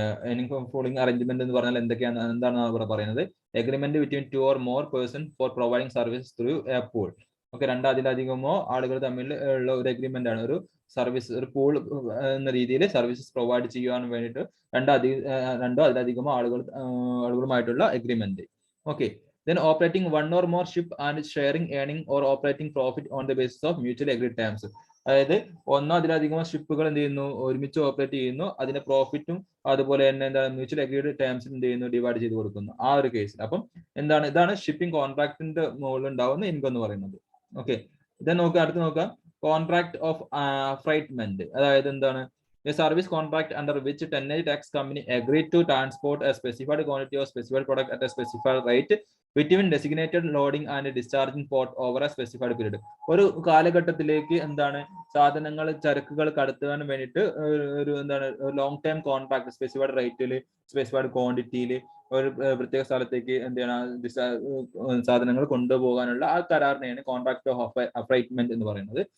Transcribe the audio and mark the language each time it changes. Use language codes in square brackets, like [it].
[en] earning from pooling arrangement [ml] എന്ന് പറഞ്ഞാൽ എന്താണ് ഇവിടെ പറയുന്നത്? [en] Agreement between 2 or more person for providing service through a pool. [ml] Okay, അതിലധികമോ ആളുകൾ തമ്മിൽ ഉള്ള ഒരു എഗ്രിമെന്റ് ആണ്. ഒരു സർവീസ്, ഒരു പൂൾ എന്ന രീതിയിൽ സർവീസസ് പ്രൊവൈഡ് ചെയ്യാൻ വേണ്ടിയിട്ട് രണ്ടോ അതിലധികമോ ആളുകളുമായിട്ടുള്ള agreement. [en] Okay, then operating one or more ship and sharing earning or operating profit on the basis of mutually agreed terms. [ml] അതായത് ഒന്നോ അതിലധികമോ ഷിപ്പുകൾ എന്ത് ചെയ്യുന്നു, ഒരുമിച്ച് ഓപ്പറേറ്റ് ചെയ്യുന്നു, അതിന്റെ പ്രോഫിറ്റും അതുപോലെ തന്നെ എന്താണ് മ്യൂച്വൽ അഗ്രീഡ് ടേംസിൽ എന്ത് ചെയ്യുന്നു, ഡിവൈഡ് ചെയ്ത് കൊടുക്കുന്നു. ആ ഒരു കേസിൽ അപ്പം ഇതാണ് ഷിപ്പിംഗ് കോൺട്രാക്ടിന്റെ മുകളിൽ ഉണ്ടാവുന്ന ഇൻകം എന്ന് പറയുന്നത്. ഓക്കെ, ഇthen അടുത്ത് നോക്കാം, കോൺട്രാക്ട് ഓഫ് ഫ്രൈറ്റ്മെന്റ്. അതായത് എന്താണ്? [en] A service contract under which tonnage tax company agreed to transport a specified quantity of specified product at a specified rate between designated loading and discharging port over a specified period. [ml] ഒരു കാലഘട്ടത്തിലേക്ക് എന്താണ് സാധനങ്ങൾ, ചരക്കുകൾ കടത്തുവാൻ വേണ്ടിയിട്ട് ഒരു എന്താണ് long time contract, specified റേറ്റിൽ, specified ക്വാണ്ടിറ്റിയിൽ ഒരു പ്രത്യേക സ്ഥലത്തേക്ക് എന്ത് ചെയ്യണം, സാധനങ്ങൾ കൊണ്ടുപോകാനുള്ള ആ കരാറിനെയാണ് കോൺട്രാക്ട് ഓഫ് അഫ്രൈറ്റ്മെന്റ് എന്ന് പറയുന്നത്.